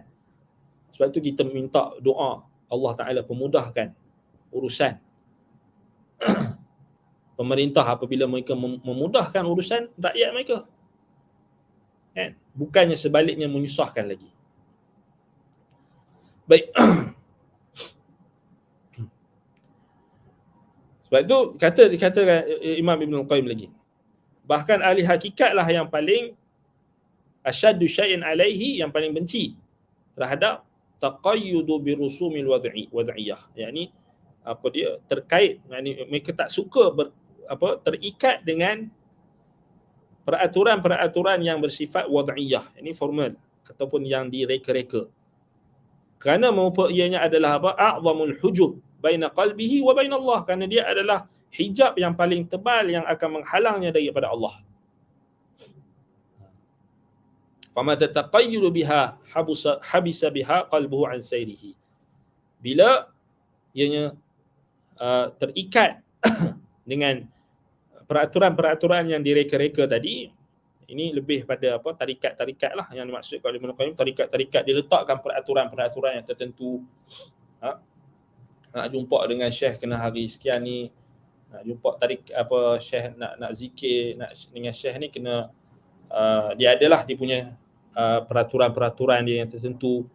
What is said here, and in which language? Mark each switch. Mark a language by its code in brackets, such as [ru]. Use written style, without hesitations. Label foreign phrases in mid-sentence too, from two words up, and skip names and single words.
[ms] Sebab tu kita minta doa Allah Ta'ala pemudahkan urusan pemerintah apabila mereka memudahkan urusan rakyat mereka. Kan? Bukannya sebaliknya menyusahkan lagi. Baik. Sebab tu dikatakan Imam Ibn Al-Qayyim lagi. Bahkan ahli hakikatlah yang paling [ar] asyaddu syai'in alaihi, [ms] yang paling benci terhadap [ar] taqayyudu birusumil wad'iyyah. [ms] Yakni dia terkait, yakni mereka tak suka terikat dengan peraturan-peraturan yang bersifat wad'iyah, ini formal ataupun yang direka-reka. Kerana ianya adalah [ar] a'zamul hujub baina qalbihi wa baina Allah, [ms] kerana dia adalah hijab yang paling tebal yang akan menghalangnya daripada Allah. [ar] Fama tataqayyulu biha habisa biha qalbuhu an sayrihi. [ms] Bila ianya terikat dengan peraturan-peraturan yang direka-reka tadi, ini lebih pada tarikat-tarikat lah yang dimaksudkan oleh Ibn Qayyim. Tarikat-tarikat diletakkan peraturan-peraturan yang tertentu. Nak jumpa dengan syekh kena hari sekian ni, nak jumpa syekh nak zikir dengan syekh ni kena dia adalah dia punya peraturan-peraturan dia yang tertentu.